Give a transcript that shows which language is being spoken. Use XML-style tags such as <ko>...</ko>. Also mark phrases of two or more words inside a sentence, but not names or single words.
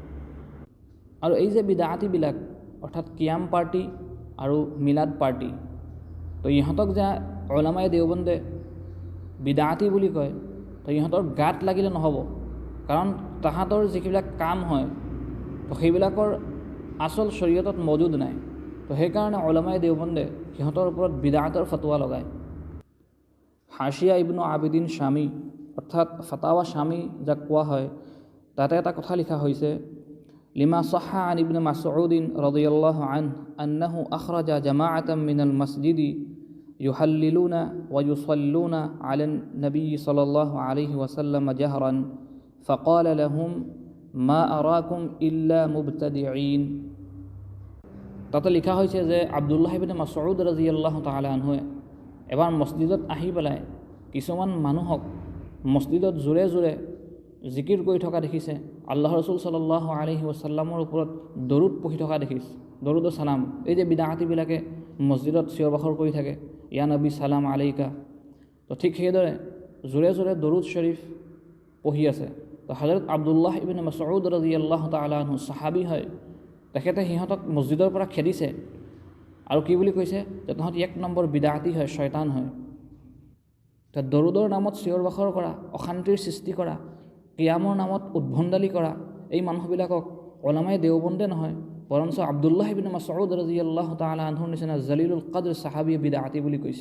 <as>আৰু এই যে বিদআতিবিলাক অৰ্থাৎ কিয়াম পাৰ্টি আৰু মিলাদ পাৰ্টি, তো ইহঁতক যে উলামায়ে দেওবন্দে বিদআতি বুলি কয়, তো ইহঁতৰ গাত লাগিলে নহ'ব, কাৰণ তাহাঁতৰ যিবিলাক কাম হয় তো সেইবিলাকৰ আচল শৰীয়তত মজুদ নাই। তো সেইকাৰণে উলামায়ে দেওবন্দে সিহঁতৰ ওপৰত বিদআতৰ ফতৱা লগায়। হাশিয়া ইবনু আবিদিন শামী অৰ্থাৎ ফাতাৱা শামী যাক কোৱা হয়, তাতে এটা কথা লিখা হৈছে,</as> <ar>لما صح عن ابن مسعود رضي الله عنه أنه أخرج جماعة من المسجد يهللون ويصلون على النبي صلى الله عليه وسلم جهرا فقال لهم ما أراكم إلا مبتدعين.</ar> <as>তাতে লিখা হৈছে যে আব্দুল্লাহ ইবনে মাসউদ</as> <ar>رضي الله تعالى عنه</ar> <as>এবাৰ মছজিদত আহি পেলাই কিছুমান মানুহক মছজিদত জোৰে জোৰে জিকিৰ কৰি থকা দেখিছে, আল্লাহ ৰসুল</as> <ar>صلى الله عليه وسلم</ar> <as>ওপৰত দৰুদ পঢ়ি থকা দেখিছে, দৰুদ ও সালাম। এই যে বিদআতিবিলাকে মছজিদত চিঞৰ বাখৰ কৰি থাকে,</as> <ar>يا نبي سلام عليك,</ar> <as>তো ঠিক সেইদৰে জোৰে জোৰে দৰুদ শৰীফ পঢ়ি আছে। তো হযৰত আব্দুল্লাহ ইবনে মাসউদ</as> <ar>رضي الله تعالى عنه</ar> <as>সাহাবী হয়, তেখেতে সিহঁতক মছজিদৰ পৰা খেদিছে আৰু কি বুলি কৈছে যে তহঁতি এক নম্বৰ বিদআতি হয়, শয়তান হয়। তো দৰুদৰ নামত চিঞৰ বাখৰ কৰা, অশান্তিৰ সৃষ্টি কৰা, কিয়ামৰ নামত উদ্ভণ্ডালি কৰা, এই মানুহবিলাকক উলামায়ে দেওবন্দে নহয় বৰঞ্চ আব্দুল্লাহ ইবনে মাসউদ</as> <ar>رضي الله تعالى عنه</ar> <as>নিচিনা</as> <ar>جليل القدر</ar> <as>সাহাবীয়ে বিদআতি বুলি কৈছে।</as>